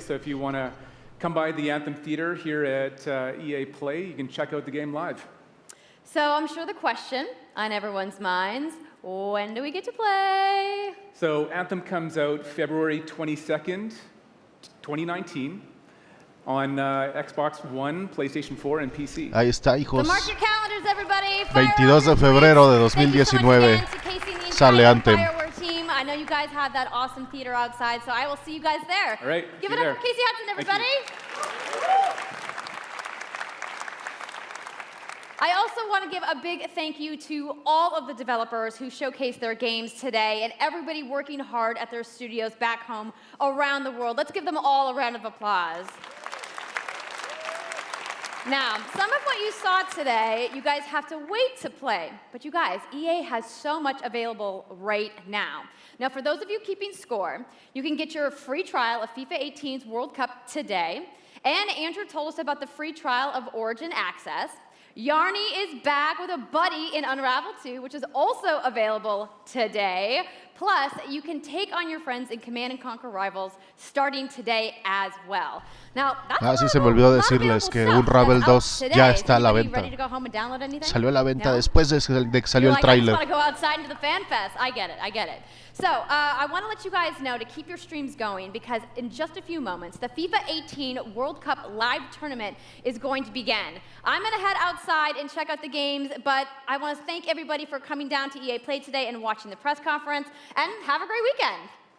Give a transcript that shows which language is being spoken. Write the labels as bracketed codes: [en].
[en] So if you want to come by the Anthem Theater here at EA Play, you can check out the game live. So I'm sure the question on everyone's minds, when do we get to play? So Anthem comes out February 22nd, 2019 on Xbox One, PlayStation 4 and PC. [es] Ahí está, hijos. [en] So mark your calendars, everybody. [es] 22 de febrero de 2019 sale Anthem. [en] I know you guys have that awesome theater outside, so I will see you guys there. All right. Give it up for Casey Hudson, everybody. I also want to give a big thank you to all of the developers who showcased their games today and everybody working hard at their studios back home around the world. Let's give them all a round of applause. Now, some of what you saw today, you guys have to wait to play. But you guys, EA has so much available right now. Now, for those of you keeping score, you can get your free trial of FIFA 18's World Cup today. And Andrew told us about the free trial of Origin Access. Yarny is back with a buddy in Unravel 2, which is also available today. Plus, you can take on your friends in Command & Conquer Rivals starting today as well. Now, [es] sí, se me olvidó decirles que Unravel 2 ya está a la venta. Salió a la venta después de que salió el tráiler. [en] I get it. So, I want to let you guys know to keep your streams going because in just a few moments, the FIFA 18 World Cup live tournament is going to begin. I'm going to head outside and check out the games, but I want to thank everybody for coming down to EA Play today and watching the press conference, and have a great weekend.